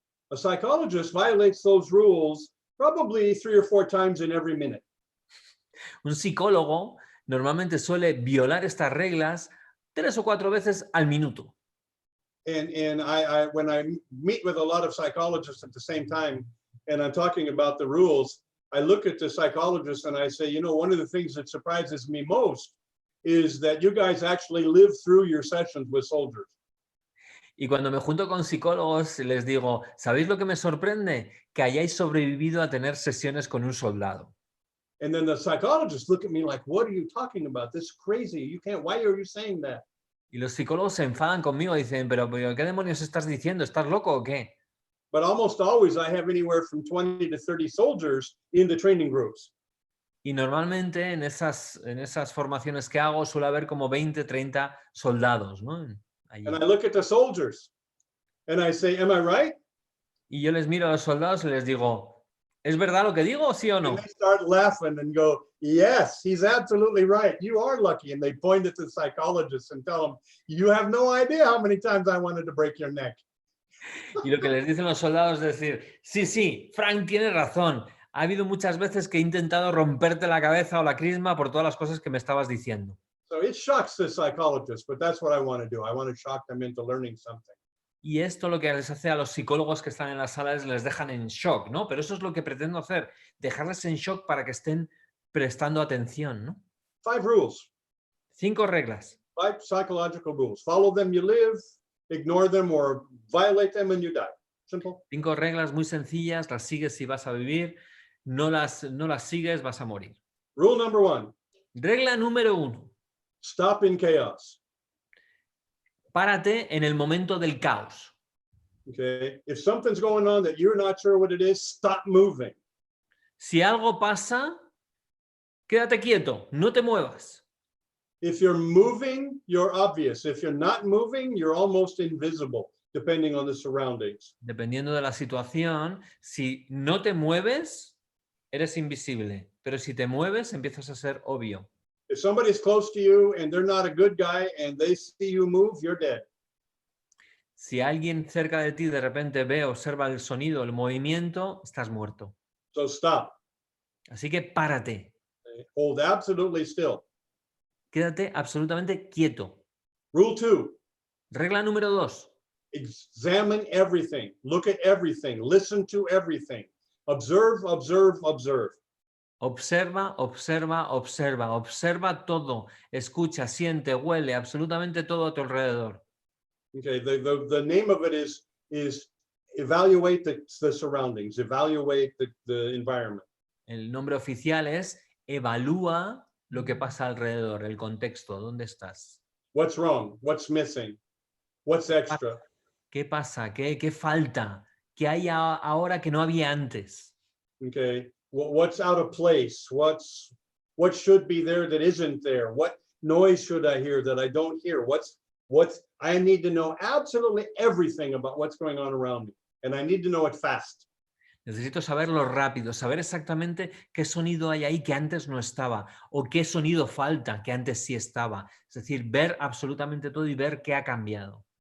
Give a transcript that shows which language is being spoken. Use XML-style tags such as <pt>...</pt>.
<en>A psychologist violates those rules probably 3 or 4 times in every minute.</en> <es>Un psicólogo normalmente suele violar estas reglas 3 o 4 veces al minuto.</es> <en>And I when I meet with a lot of psychologists at the same time, and I'm talking about the rules, I look at the psychologists and I say, you know, one of the things that surprises me most is that you guys actually live through your sessions with soldiers.</en> <es>Y cuando me junto con psicólogos les digo, ¿sabéis lo que me sorprende? Que hayáis sobrevivido a tener sesiones con un soldado.</es> <en>And then the psychologists look at me like, what are you talking about? This is crazy. You can't, why are you saying that?</en> <es>Y los psicólogos se enfadan conmigo y dicen, pero ¿qué demonios estás diciendo? ¿Estás loco o qué?</es> <en>But almost always I have anywhere from 20 to 30 soldiers in the training groups.</en> <es>Y normalmente en esas formaciones que hago suele haber como 20, 30 soldados, ¿no? Allí.</es> <en>And I look at the soldiers and I say, am I right?</en> <es>Y yo les miro a los soldados y les digo, ¿Es verdad lo que digo, sí o</es> <en>And</en> <es>no?</es> <en>they start laughing and go, yes, he's absolutely right. You are lucky. And they point at the psychologist and tell him, you have no idea how many times I wanted to break your neck.</en> <es>Y lo que les dicen los soldados es decir, sí, sí, Frank tiene razón. Ha habido muchas veces que he intentado romperte la cabeza o la crisma por todas las cosas que me estabas diciendo.</es> <en>So it shocks the psychologist, but that's what I want to do. I want to shock them into learning something.</en> <es>Y esto lo que les hace a los psicólogos que están en las salas les dejan en shock, ¿no? Pero eso es lo que pretendo hacer, dejarles en shock para que estén prestando atención, ¿no?</es> <en>5 rules,</en> <es>5 reglas.</es> <en>5 psychological rules. Follow them, you live. Ignore them or violate them and you die. Simple.</en> <es>5 reglas muy sencillas, las sigues si vas a vivir, no las sigues, vas a morir.</es> <en>Rule number 1,</en> <es>Regla número 1.</es> <en>stop in chaos.</en> <es>Párate en el momento del caos.</es> <en>Okay. If something's going on that you're not sure what it is, stop moving.</en> <es>Si algo pasa, quédate quieto, no te muevas.</es> <en>If you're moving, you're obvious. If you're not moving, you're almost invisible, depending on the surroundings.</en> <es>Dependiendo de la situación, si no te mueves, eres invisible. Pero si te mueves, empiezas a ser obvio.</es> <en>If somebody's close to you and they're not a good guy and they see you move, you're dead.</en> <es>Si alguien cerca de ti de repente ve, observa el sonido, el movimiento, estás muerto.</es> <en>So stop.</en> <es>Así que párate.</es> <en>Okay. Hold absolutely still.</en> <es>Quédate absolutamente quieto.</es> <en>Rule 2,</en> <es>Regla número 2.</es> <en>examine everything. Look at everything. Listen to everything. Observe, observe, observe.</en> <es>Observa, observa, observa. Observa todo. Escucha, siente, huele, absolutamente todo a tu alrededor.</es> <en>Okay, the name of it is evaluate the surroundings, evaluate the environment.</en> <es>El nombre oficial es evalúa lo que pasa alrededor, el contexto, ¿dónde estás?</es> <en>What's wrong? What's missing? What's extra?</en> <es>¿Qué pasa? ¿Qué falta? ¿Qué hay ahora que no había antes?</es> <en>Okay, what's out of place? What should be there that isn't there? What noise should I hear that I don't hear? What's I need to know absolutely everything about what's going on around me, and I need to know it fast.</en> <es>Necesito saberlo rápido, saber exactamente qué sonido hay ahí que antes no estaba o qué sonido falta que antes sí estaba. Es decir, ver absolutamente todo y ver qué ha cambiado.</es>